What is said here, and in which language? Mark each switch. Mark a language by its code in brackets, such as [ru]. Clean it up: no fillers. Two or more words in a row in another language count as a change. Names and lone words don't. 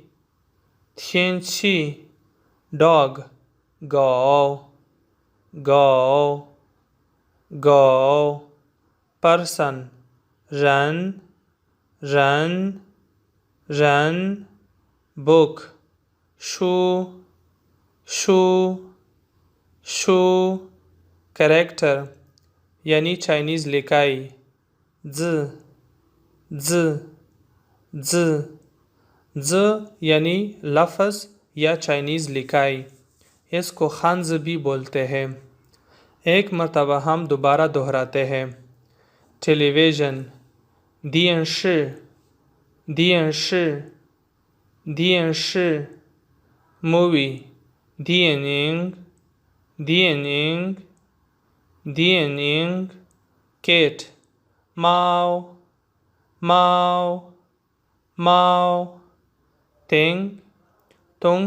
[zh] 天气 dog 狗狗狗 person 人人人 book 书书书 character [ur] یعنی چائنیز لکھائی [zh] 字 字 字 [ur] ج یعنی لفظ یا چائنیز لکھائی، اس کو کھنز بھی بولتے ہیں. ایک مرتبہ ہم دوبارہ دہراتے ہیں. [zh] टेलीविज़न 电视电视电视 मूवी 电影电影电影 cat 猫猫猫 thing 东